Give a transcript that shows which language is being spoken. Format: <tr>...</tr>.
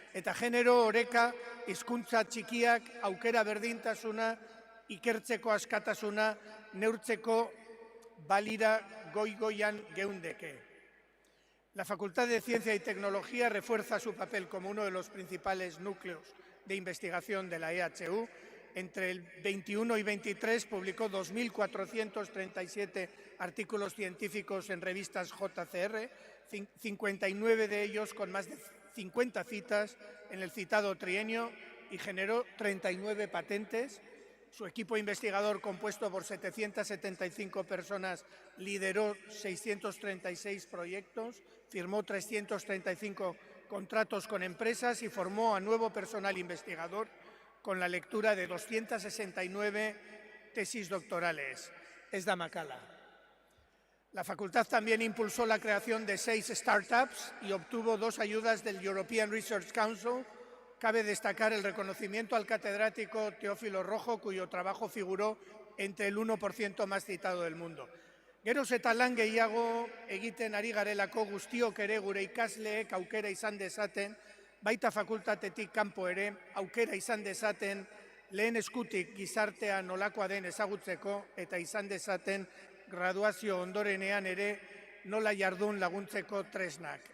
<eu>Eta genero oreka, hizkuntza txikiak, aukera berdintasuna, ikertzeko askatasuna, neurtzeko balira goigoian geundeke.</eu> <es>La Facultad de Ciencia y Tecnología refuerza su papel como uno de los principales núcleos de investigación de la EHU. Entre el 21 y 23 publicó 2.437 artículos científicos en revistas JCR, 59 de ellos con más de 50 citas en el citado trienio y generó 39 patentes. Su equipo investigador, compuesto por 775 personas, lideró 636 proyectos, firmó 335 contratos con empresas y formó a nuevo personal investigador con la lectura de 269 tesis doctorales.</es> <eu>Ez da makala.</eu> <es>La facultad también impulsó la creación de 6 startups y obtuvo 2 ayudas del European Research Council. Cabe destacar el reconocimiento al catedrático Teófilo Rojo, cuyo trabajo figuró entre el 1% más citado del mundo.</es> <eu>Geroz eta lan gehiago egiten ari garelako guztiok ere gure ikasleek aukera izan dezaten, baita fakultatetik kanpo ere aukera izan dezaten lehen eskutik gizartea nolakoa den ezagutzeko eta izan dezaten graduazio ondorenean ere nola jardun laguntzeko tresnak.</eu>